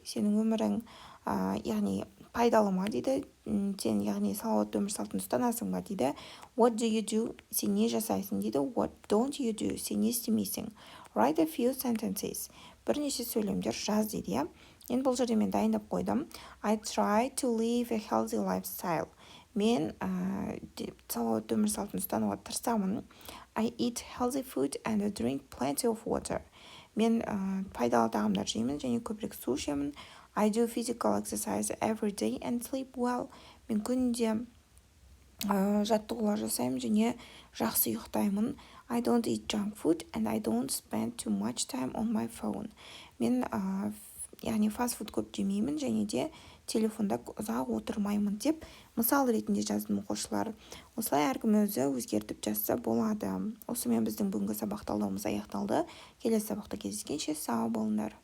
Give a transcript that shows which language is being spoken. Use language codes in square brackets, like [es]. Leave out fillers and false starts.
[kk] Сенің өмірің яғни пайдалы ма дейді. Сен яғни салауатты өмір салтын ұстанасың ба дейді. [en] What do you do? [kk] Сен не жасайсың дейді. [en] What don't you do? [kk] Сен не істемейсің? [en] Write a few sentences. [kk] Бірнеше сөйлемдер жаз дейді, иә. Енді бұл жерде мен дайындап қойдым. [en] I try to live a healthy lifestyle. [kk] Мен салауатты өмір салтын ұстануға тырысамын. [en] I eat healthy food and drink plenty of water. [kk] Мен пайдалы тағамдар жеймін және көбірек су ішемін. [en] I do physical exercise every day and sleep well. [kk] Мен күнде жаттығулар жасаймын және жақсы ұйықтаймын. [en] I don't eat junk food and I don't spend too much time on my phone. [kk] Мен яғни фастфуд көп жемеймін және де телефонда ұзақ отырмаймын деп мысал ретінде жаздым оқушылар. Осылай әркім өзі өзгертіп жазса болады. Осымен біздің бүгінгі сабақ талдауымыз аяқталды. Келесі сабақта кездескенше сау болыңдар.